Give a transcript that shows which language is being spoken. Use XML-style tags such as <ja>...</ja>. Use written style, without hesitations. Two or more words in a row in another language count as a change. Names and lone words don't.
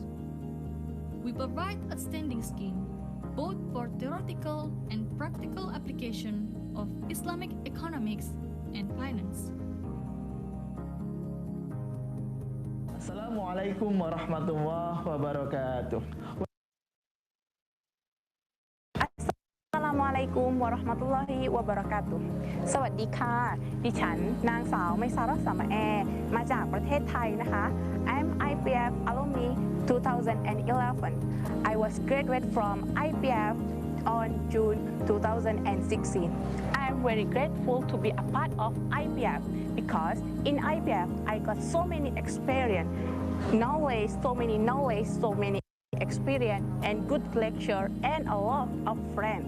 <en>We provide outstanding scheme both for theoretical and practical application of Islamic economics and finance.</en> <ar>السلام عليكم ورحمة الله وبركاته. عليكم ورحمة الله وبركاته</ar> <th>สวัสดีค่ะดิฉัน นางสาวไมซาระสามะแอมาจากประเทศไทยนะคะ</th> <en>I'm IPF alumni 2011 I was graduate from IPF on June 2016 I'm very grateful to be a part of IPF because in IPF I got so many experience knowledge, so many experience and good lecture and a lot of friends.</en>